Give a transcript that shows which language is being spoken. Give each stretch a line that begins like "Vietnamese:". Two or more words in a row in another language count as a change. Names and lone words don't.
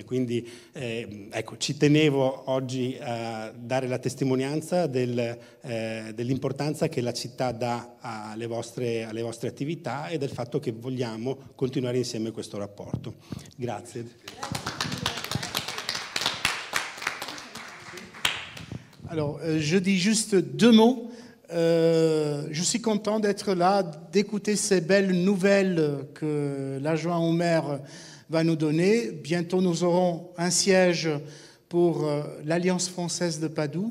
Italian: Quindi ecco, ci tenevo oggi a dare la testimonianza dell'importanza che la città dà alle vostre attività e del fatto che vogliamo continuare insieme questo rapporto. Grazie.
French: Alors, je dis juste 2 mots. Je suis content d'être là, d'écouter ces belles nouvelles que l'adjoint au maire va nous donner. Bientôt, nous aurons un siège pour l'Alliance française de Padoue.